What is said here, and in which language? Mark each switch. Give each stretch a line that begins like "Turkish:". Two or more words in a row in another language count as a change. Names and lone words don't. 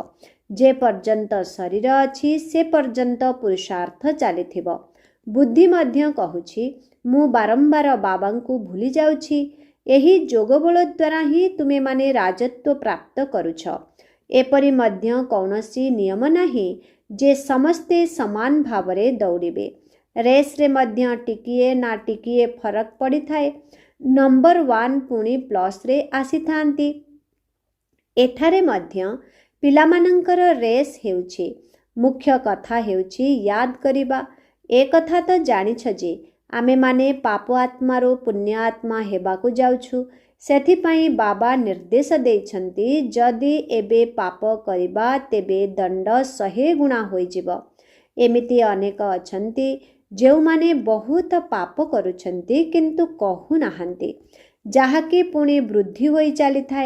Odia: ଯେ ପର୍ଯ୍ୟନ୍ତ ଶରୀର ଅଛି ସେ ପର୍ଯ୍ୟନ୍ତ ପୁରୁଷାର୍ଥ ଚାଲିଥିବ। ବୁଦ୍ଧି ମଧ୍ୟ କହୁଛି, ମୁଁ ବାରମ୍ବାର ବାବାଙ୍କୁ ଭୁଲି ଯାଉଛି। ଏହି ଯୋଗବଳ ଦ୍ୱାରା ହିଁ ତୁମେମାନେ ରାଜତ୍ୱ ପ୍ରାପ୍ତ କରୁଛ। ଏପରି ମଧ୍ୟ କୌଣସି ନିୟମ ନାହିଁ ଯେ ସମସ୍ତେ ସମାନ ଭାବରେ ଦୌଡ଼ିବେ। ରେସରେ ମଧ୍ୟ ଟିକିଏ ନା ଟିକିଏ ଫରକ ପଡ଼ି ଥାଏ। ନମ୍ବର 1 ପୁଣି ପ୍ଲସରେ ଆସି ଥାନ୍ତି। ଏଠାରେ ମଧ୍ୟ ପିଲାମାନଙ୍କର ରେସ ହେଉଛି। ମୁଖ୍ୟ କଥା ହେଉଛି ଯାଦ କରିବା। ଏ କଥା ତ ଜାଣିଛ ଯେ ଆମେ ମାନେ ପାପ ଆତ୍ମାରୁ ପୁଣ୍ୟ ଆତ୍ମା ହେବାକୁ ଯାଉଛୁ। ସେଥିପାଇଁ ବାବା ନିର୍ଦ୍ଦେଶ ଦେଇଛନ୍ତି ଯଦି ଏବେ ପାପ କରିବ ତେବେ ଦଣ୍ଡ 100 ଗୁଣା ହୋଇଯିବ। ଏମିତି ଅନେକ ଅଛନ୍ତି ଯେଉଁମାନେ ବହୁତ ପାପ କରୁଛନ୍ତି କିନ୍ତୁ କହୁ ନାହାନ୍ତି, ଯାହାକି ପୁଣି ବୃଦ୍ଧି ହୋଇ ଚାଲି ଥାଏ।